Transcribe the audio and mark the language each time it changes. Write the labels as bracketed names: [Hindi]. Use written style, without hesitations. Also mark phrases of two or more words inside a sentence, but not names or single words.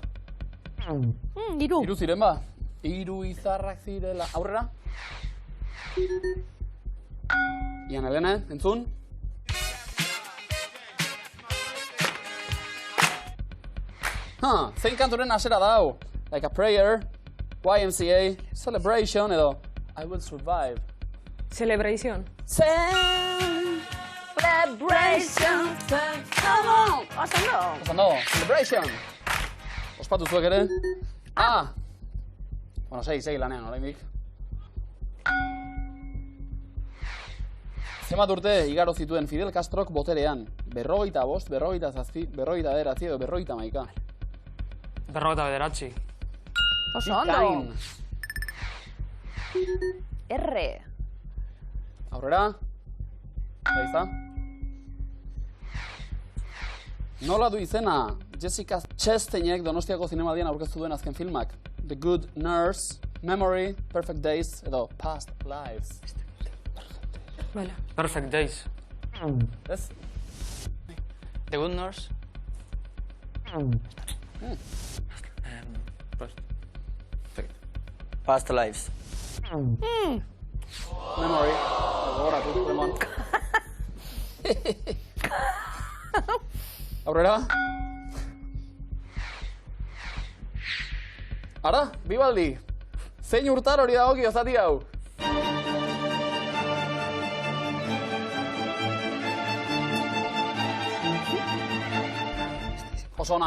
[Basque] Hiru. 3 ziren ba? 3 izarrak zirela. Aurrera? Ian, Helene, entzun? Zein kanturen hasera da hau? Like a prayer, YMCA, celebration edo I will survive. Celebration. [English] Celebration. Come on. [Basque] Oso ondo. Ondo, celebration. Ospatu zuek ere? Bueno, sei lanean, oraindik. Zenbat urte igaro zituen Fidel Castrok boterean? 45, 47, 49 edo 50. 59. Oso ondo. R. [Spanish] Aurrera. Ahí está. [Basque] Nola du izena Jessica Chastainek Donostiako Zinemaldian aurkeztu duen azken filmak? The Good Nurse, Memory, Perfect Days, edo Past Lives. Vale. Perfect Days. Ez? The Good Nurse. Past Lives. Memory. Gogoratu, Remon. Aurrera. Ara, Bibaldi. Zein urtar hori dagokio zati hau? Oso ona,